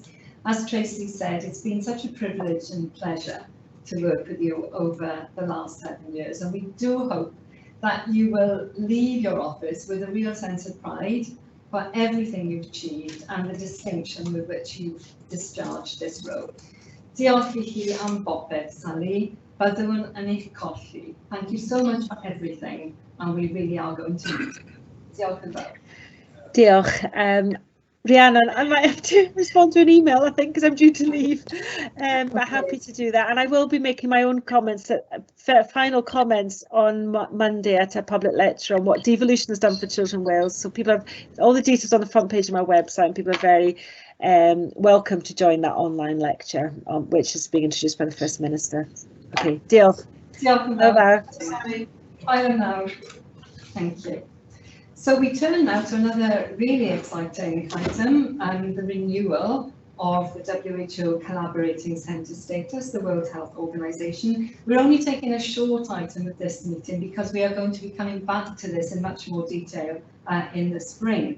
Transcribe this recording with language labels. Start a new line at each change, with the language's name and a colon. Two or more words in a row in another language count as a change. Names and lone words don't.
English: As Tracy said, it's been such a privilege and pleasure to work with you over the last 7 years, and we do hope that you will leave your office with a real sense of pride for everything you've achieved and the distinction with which you've discharged this role.
Welsh: Diolch i chi am bopeth, Sally. Byddwn yn eich colli.
English: Thank you so much for everything, and we really are going to meet.
Welsh: Diolch yn fawr. Diolch.
English: Rhiannon, I might have to respond to an email, I think, because I'm due to leave. But happy to do that. And I will be making my own comments, final comments on Monday at a public lecture on what devolution has done for children in Wales. So people have all the details on the front page of my website, and people are very welcome to join that online lecture, which is being introduced by the First Minister.
Welsh: Okay, diolch. Diolch yn fawr.
English: Bye now. Thank you. So we turn now to another really exciting item, the renewal of the WHO Collaborating Centre status, the World Health Organization. We're only taking a short item of this meeting because we are going to be coming back to this in much more detail in the spring.